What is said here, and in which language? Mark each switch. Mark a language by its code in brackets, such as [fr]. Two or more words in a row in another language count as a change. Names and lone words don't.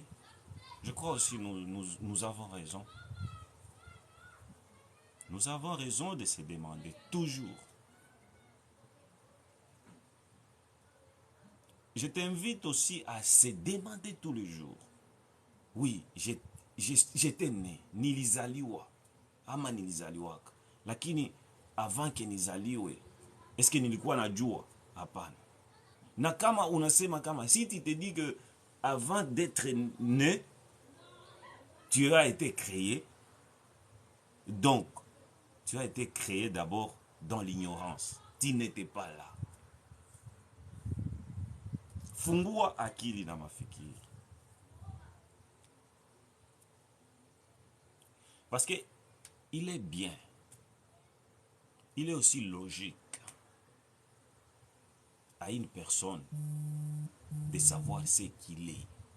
[fr] Je crois aussi nous avons raison. Nous avons raison de se demander, toujours. Je t'invite aussi à se demander tous les jours. Oui, j'étais né, [sw] nilizaliwa, ama nilizaliwaka. Lakini [fr] avant que [sw] nizaliwe, [fr] est-ce que [sw] nilikuwa najua? Hapana. Na kama unasema kama, [fr] si tu te dis que avant d'être né, tu as été créé, donc tu as été créé d'abord dans l'ignorance. Tu n'étais pas là. [sw] Fungua akili na mafikiri. [fr] Parce que il est bien, il est aussi logique à une personne de savoir ce qu'il est.